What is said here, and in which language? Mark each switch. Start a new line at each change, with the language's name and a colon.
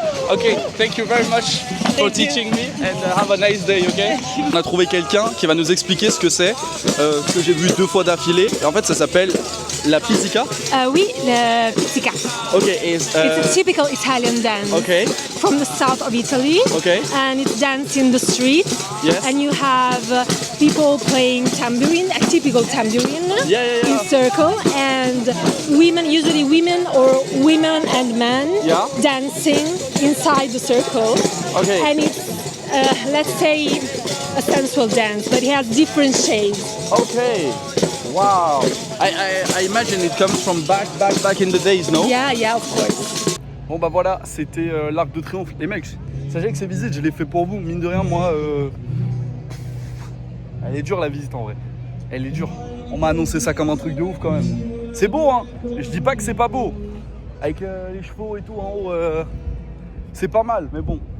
English: Okay, thank you very much. for teaching me and have a nice day, okay?
French: On a trouvé quelqu'un qui va nous expliquer ce que c'est, ce que j'ai vu 2 fois d'affilée. Et en fait, ça s'appelle la pizzica. Oui, le pizzica. Ok.
English: It's a typical Italian dance. Ok. From the south of Italy. Okay. And it's danced in the street. Yes. And you have people playing tambourine, a typical tambourine. Yeah. In circle, and usually women or women and men dancing inside the circle. Okay. And it's, let's say, a sensual dance, but it has different shades. Okay. Wow. I imagine it comes from back in the days, no? Yeah, of course.
French: Bon bah voilà, c'était l'Arc de Triomphe. Les mecs, sachez que ces visites, je les fais pour vous. Mine de rien, moi, elle est dure la visite en vrai. Elle est dure. On m'a annoncé ça comme un truc de ouf quand même. C'est beau, hein. Je dis pas que c'est pas beau. Avec les chevaux et tout en haut, c'est pas mal, mais bon.